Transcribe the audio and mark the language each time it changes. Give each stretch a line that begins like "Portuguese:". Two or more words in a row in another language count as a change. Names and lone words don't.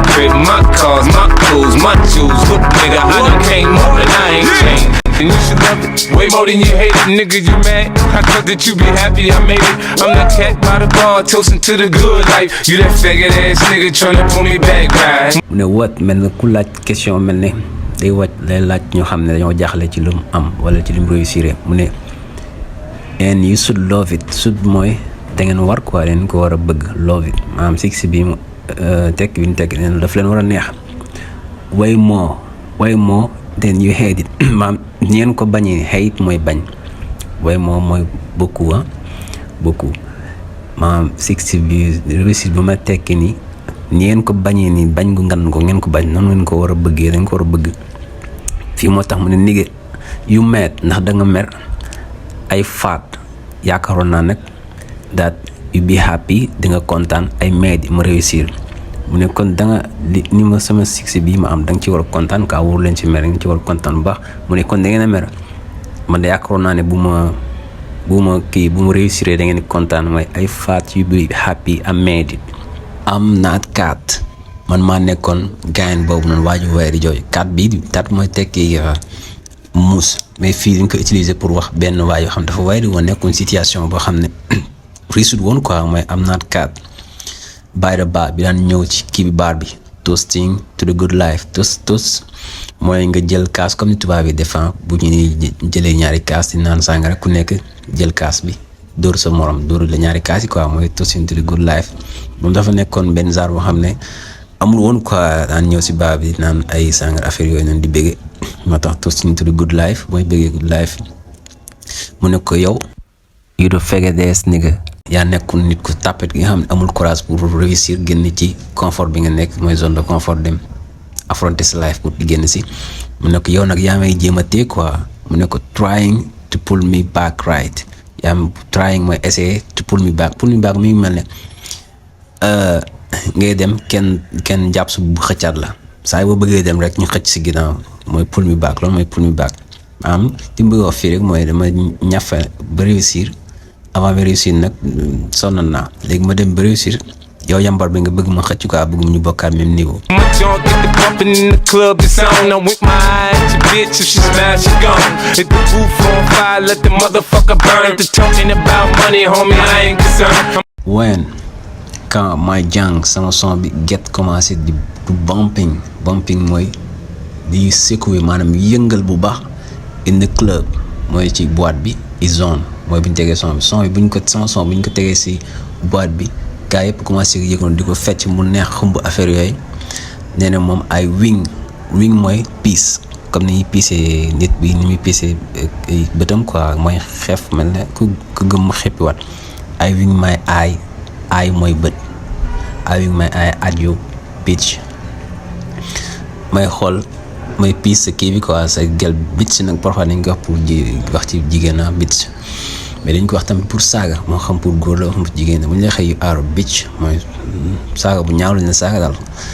English: crib, my cars, my clothes, my jewels. Look, nigga, I done came up and I ain't changed. And you should love it way more than you hate it, nigga. You mad? I thought that you be happy I made it. I'm the cat by the bar, toasting to the good life. You that faggot ass nigga tryna pull me back, right?
Wolof: mu ne what mel na ku laaj question mel ne day wàcc lay laaj ñoo xam ne dañoo jaaxle ci lu mu am wala ci lu mu réussir mu ne
English: and you should love it should
Wolof: mooy da ngeen war quoi leen ko war a bëgg
English: love it
Wolof: maanaam six bi mu tekk bi ñu tekk leen daf leen war a neex
English: way more then you hate it
Wolof: maanaam ñeen ko bañee hate mooy bañ
English: way more
Wolof: mooy beaucoup maanaam six bi réussite bu ma tekki ni ñeen ko bañee ni bañ gu ngan ko ngeen ko bañ noonu ngeen ko war a bëggee dañ ko war a bëgg fii moo tax mu ne
English: nigga you mad
Wolof: ndax da nga mer ay faat yaakaaroon naa nag
English: that you be happy
Wolof: di nga kontaan ay mad ma réussir mu ne kon da nga ni ma sama six bi ma am da nga ci war a kontaan ka wóor leen ci mer nga ci war a kontaan bu baax mu ne kon da ngeen a mer man de yaakaaroon naa ne bu ma réussir da ngeen di kontaan mooy ay faat
English: you be happy I made it am not cat
Wolof: man maa nekkoon gain boobu noonu waaju waaye di jooy cat mooy tekki muus mais fii dañ ko
French: utiliser pour
Wolof: wax benn waay yoo xam dafa waaye di woon nekkoon situation boo xam ne réussite woon quoi mooy
English: am not cat by the bar
Wolof: bi daan ñëw ci kii bi baar bi toasting
English: to the good life
Wolof: toast mooy nga jël kaas comme ni tubaab yi defan bu ñu ni jëlee ñaari kaas di naan sàngara ku nekk jël kaas bi dóor sa morom dóor la ñaari kaas yi quoi mooy
English: toasting to the good life
Wolof: moom dafa nekkoon benn genre boo xam ne amul woon quoi daan ñëw si baar bi naan ay sàngara affaire yooyu noonu di bëgge moo tax
English: toasting to the good life
Wolof: mooy bëggee
English: good life
Wolof: mu ne ko yow
English: you do faggot ass nigga
Wolof: yaa nekkul nit ku tapet gi nga xam ne amul
French: courage pour réussir
Wolof: génn ci confort bi nga nekk mooy
French: zone de confort
Wolof: dem affronter sa life pour génn si mu ne ko yow nag yaa may jéem a téye quoi mu ne ko
English: trying to pull me back right
Wolof: yaa trying mooy essayer
English: to pull me back
Wolof: mi ngi mel ne ngay dem kenn jàpp su bu xëccaat la saa boo bëggee dem rek ñu xëcc si ginnaaw mooy
English: pull me back
Wolof: loolu mooy
English: pull me back
Wolof: am li mu bëgg wax fii rek mooy dama ñafe ba réussir avant ma réussir nag sonn naa léegi ma dem ba réussir yow yambar bi nga bëgg ma xëcc quoi bëgg ñu bokkaat
French: même niveau.
English: My junk get the bumping in the club, it's on. I'm with my eye at your bitch, if she smash, she gone. Hit the roof on fire, let the motherfucker burn. To talking about money, homie, I ain't concerned.
Wolof: When quand my jàng sama son bi get commencé di bumping mooy di secouer maanaam yëngal bu baax
English: in the club
Wolof: mooy ci boîte bi
English: is on
Wolof: mooy bu ñu tegee son bi bu ñu ko tegee si boîte bi gaa yëpp commencé yëgoon di ko fecc mu neex xumb affaire yooyu nee na moom ay wing mooy piis comme ni ñuy piisee nit bi ni muy piisee bëtam quoi mooy xeef mel ne ku gëm mu xeppiwaat ay wing may ay mooy bët ay wing may ay
English: at you bitch
Wolof: may xool mooy piis sa kii bi quoi sa gel bitch nag parfois dañ ko wax pour wax ci jigéen na bitch mais dañ ko wax tamit pour saaga moo xam pour góor la xam pour jigéen bu ñu la xëy aaru bitch mooy saaga bu ñaaw lañ la saaga daal.